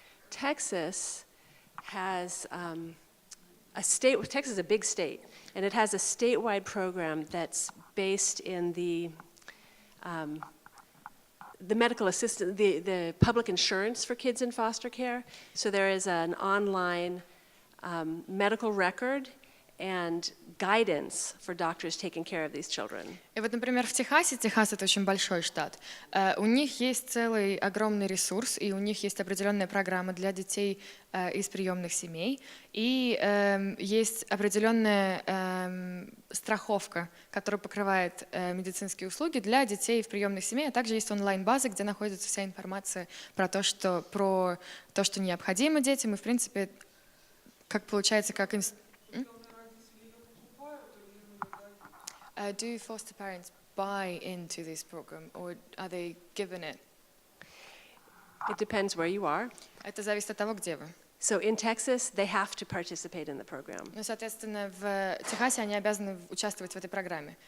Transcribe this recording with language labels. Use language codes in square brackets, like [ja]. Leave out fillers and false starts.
[en] Texas has Texas is a big state, and it has a statewide program that's based in the medical assistance, the public insurance for kids in foster care. So there is an online medical record and guidance for doctors taking care of these children. [ru] И вот, например, в Техасе, Техас — это очень большой штат, у них есть целый огромный ресурс, и у них есть определенная программа для детей из приемных семей, и есть определенная страховка, которая покрывает медицинские услуги для детей в приемных семей, а также есть онлайн-база, где находится вся информация про то, что необходимо детям, и, в принципе, как получается, как [en] Do foster parents buy into this program, or are they given it? It depends where you are. [ru] Это зависит от того, где вы. [en] So in Texas, they have to participate in the program. [ru] Ну, соответственно, в Техасе они обязаны участвовать в этой программе.